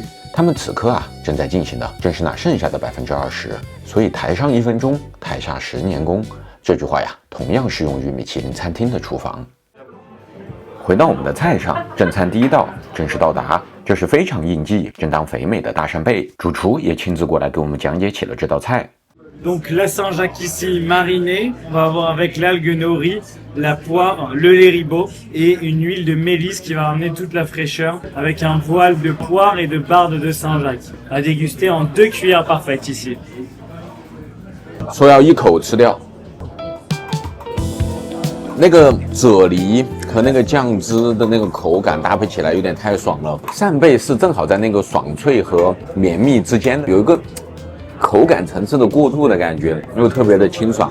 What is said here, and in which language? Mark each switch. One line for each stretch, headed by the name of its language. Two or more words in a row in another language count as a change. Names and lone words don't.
Chinese: 他們此刻正在進行的正是那剩下的20%，所以台上1分鐘，台下10年功。這句話同樣適用於米其林餐廳的廚房。回到我們的菜上，正餐第1道正式到達，這是非常應季、正當肥美的大扇貝，主廚也親自過來給我們講解起了這道菜。
French: Donc la Saint-Jacques ici marinée, on va avoir avec l'algue nori, la poire, le lait ribot et une huile de mélisse qui va amener toute la fraîcheur avec un voile de poire et de barde de Saint-Jacques à déguster en 2 cuillères parfaites ici.
Chinese: 說要一口吃掉。那個啫喱和那個醬汁的那個口感搭配起來有點太爽了，扇貝是正好在那個爽脆和綿密之間有一個口感層次的過渡的感覺，又特別的清爽。